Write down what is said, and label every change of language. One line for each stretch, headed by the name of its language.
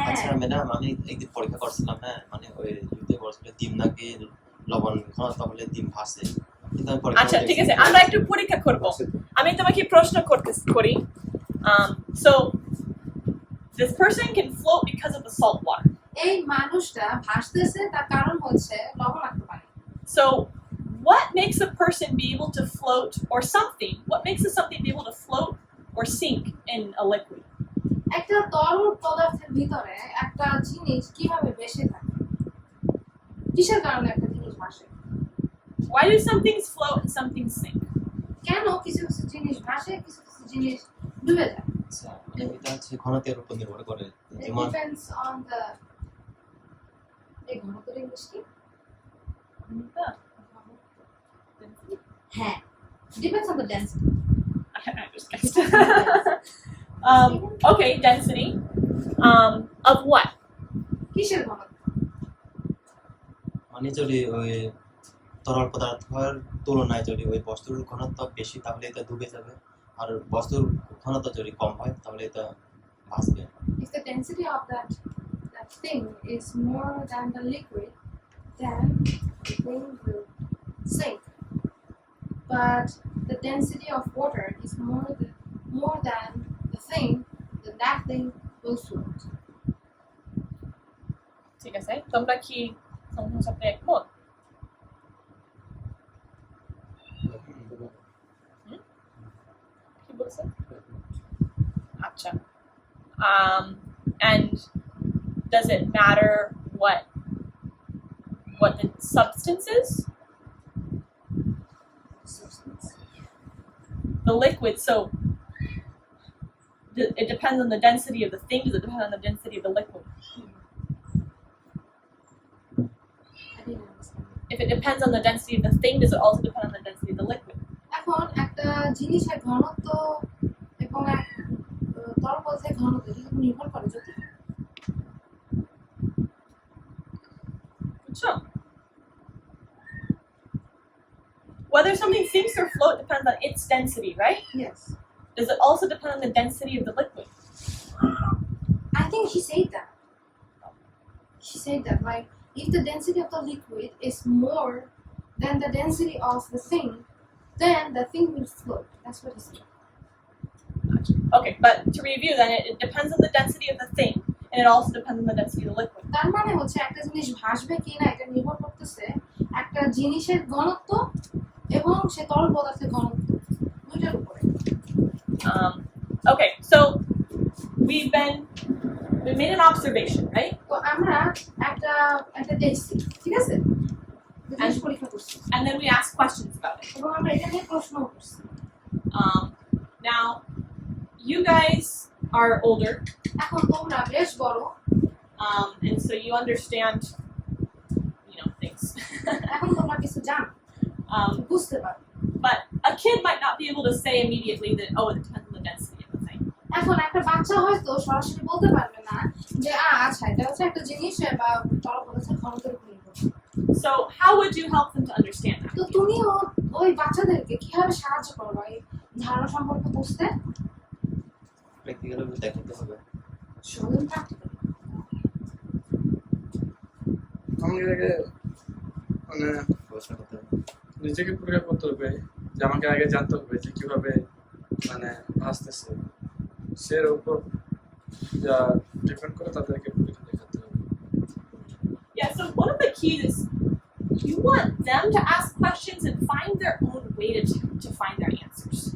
Bangla: আচ্ছা ম্যাডাম আমি একদিন পরীক্ষা করছিলাম হ্যাঁ মানে ওই ইউতে বলছিল ডিম নাকি লবণ ঘনত্ব হলে ডিম ভাসে কিন্তু আমি পরীক্ষা আচ্ছা ঠিক আছে আমরা একটু পরীক্ষা করব আমি তোমাকে প্রশ্ন করি
English: so this person can float because of the salt water.
Bangla: এই মানুষটা ভাসতেছে তার কারণ হচ্ছে লবণাক্ত পানি।
English: So what makes a person be able to float or something? What makes something be able to float or sink in a liquid?
Bangla: একটা তরল পদার্থের ভিতরে একটা জিনিস কিভাবে ভেসে থাকে? কিসের কারণে একটা জিনিস ভাসে?
English: Why do some things float and some things sink?
Bangla: কেন কিছু কিছু জিনিস ভাসে, কিছু কিছু জিনিস ডুবে যায়? আচ্ছা এটা হচ্ছে ঘনত্বের উপর নির্ভর করে
English: It
Bangla: যেমন
English: depends on the
Bangla: এই ঘনত্বের ইংলিশ কি?
English: হ্যাঁ, depends on the density. I just guessed. Okay, density. Of what?
Bangla: কিসের ঘনত্ব? মানে যদি ওই তরল পদার্থের তুলনায় যদি ওই বস্তুর ঘনত্ব বেশি তাহলে এটা ডুবে যাবে আর বস্তুর ঘনত্ব যদি কম হয় তাহলে এটা ভাসবে
English: If the density of that thing is more than the liquid, then the thing will sink. But the density of water is more than the thing, then that thing will float.
Bangla: ঠিক আছে তোমরা কি তোমার সাথে একমত কি বলছো আচ্ছা
English: and does it matter what the substance is? Substance. the liquid. So it depends on the density of the thing. Does it depend on the density of the liquid? I didn't understand. If it depends on the density of the thing, does it also depend on the density of the liquid?
Bangla: এখন একটা জিনিসের ঘনত্ব এবং এক তরল পদার্থের ঘনত্ব এটার উপর নির্ভর করে যদি
English: Sure. Whether something sinks or float depends on its density, right? yes Does it also depend on the density of the liquid? I think she said that. She said that, like, if the density of the liquid is more than the density of the thing, then the thing will float. That's what he said. Okay, but to review then, it depends on the density of the thing, and it also depends on the density of the liquid.
Bangla: তার মানে হচ্ছে একটা জিনিস ভাসবে কি না এটা নির্ভর করতেছে একটা জিনিসের ঘনত্ব এবং সে তরল পদার্থের ঘনত্ব দুইটার উপরে।
English: Okay, so we made an observation, right?
Bangla: তো আমরা একটা একটা দেখছি, ঠিক আছে? জিনিস পরীক্ষা করছি
English: And then we asked questions about it.
Bangla: এবং আমরা এটা নিয়ে প্রশ্ন করছি।
English: Now, you guys are older,
Bangla: এখন তোমরা বেশ বড়,
English: and so you understand, things.
Bangla: এখন তোমরা কিছু জানো, বুঝতে পারো।
English: But a kid might not be able to say immediately that, oh, it depends on the density of the thing.
Bangla: এখন একটা বাচ্চা হয়তো সরাসরি বলতে পারবে না যে আচ্ছা এটা হচ্ছে একটা জিনিস বা তরল পদার্থের ঘনত্বের উপর নির্ভর করে।
English: So how would you help them to understand that?
Bangla: তো তুমিও ওই বাচ্চাদেরকে কিভাবে সাহায্য করবে এই ধারণা সম্পর্কে বুঝতে? প্র্যাকটিক্যালি দেখাতে হবে। শোনেন প্র্যাকটিক্যাল। আমাকে মানে প্রশ্ন করতে হবে। নিজেকে পরীক্ষা করতে হবে যে আমাকে আগে জানতে হবে যে কিভাবে মানে আসতেছে সের উপর যা ডিপেন্ড করে তাদেরকে পরীক্ষা দেখাতে হবে।
English: Yeah, so one of the keys is you want them to ask questions and find their own way to find their answers.